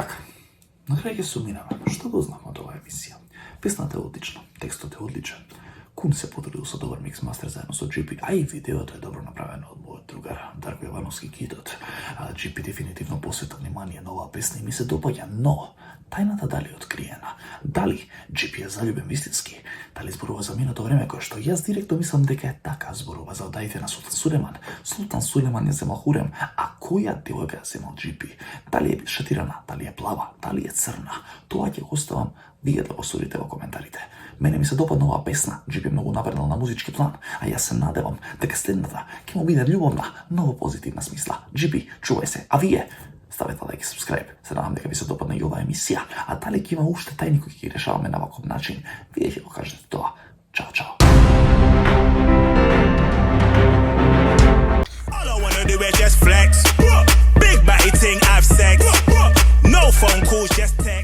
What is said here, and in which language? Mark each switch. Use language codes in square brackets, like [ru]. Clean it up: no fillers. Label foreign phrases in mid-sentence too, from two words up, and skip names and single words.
[mk] Сумираме, што го знам од оваа емисија. Песната е одлична, текстот е одличен. Кун се потрудил са добар микс мастер заедно са GP, а и видеото је добро направено од мој другар Дарко Јовановски Китот. GP дефинитивно посвета внимание на ова песма и ми се допаѓа, но тајната дали е откриена? Дали GP е залюбен вистински? Дали зборува за минато време кое што јас директно мислам дека е така, зборува за одаите на Султан Сулеман. Султан Сулеман ја земал Хурем, а која девојка ја земал GP? Дали е шатирана, дали е плава, дали е црна? Тоа ќе го оставам вие да го судите во коментарите. Мене ми се допадна оваа песна, GP е многу напреднал на музички план, а јас се надевам дека следната ќе му биде љубовна, но во позитивна смисла. GP, чувај се, а вие ставете лайк и subscribe. Се надам дека ви се допадна и оваа емисија, а дали ќе има уште тајни кои ќе ги решаваме на ваков начин, вие ќе го кажете тоа. Чао, чао. [en] All I wanna do is just flex. Big body thing, have sex. No phone calls, just